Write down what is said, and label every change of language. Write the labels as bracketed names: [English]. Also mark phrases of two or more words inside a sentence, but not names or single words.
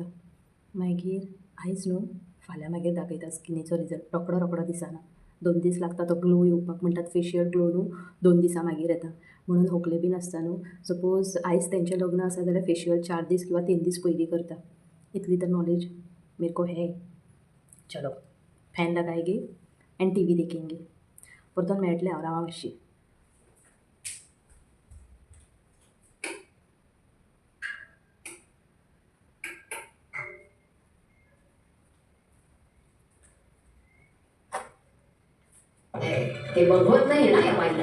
[Konkani] मागीर आयज न्हू फाल्यां मागीर दाखयता स्किनीचो रिजल्ट. रोकडो दिसना 2 दीस लागता तो ग्लो येवपाक म्हणटात फेशियल ग्लो न्हू 2 दिसां मागीर येता. म्हणून होकले बी नासता न्हू. सपोज आयज तेंचें लग्न आसा जाल्यार फेशियल 4 दीस किंवा 3 दीस पयलीं करता. इतली तर [Hindi] नॉलेज मेरे को है. चलो फॅन लगाएंगे एंड टी व्ही देखेंगे. [Konkani] परतून मेळटलें हांव रावा मातशी. [Marathi] ते बघवत नाही ना या बाईला.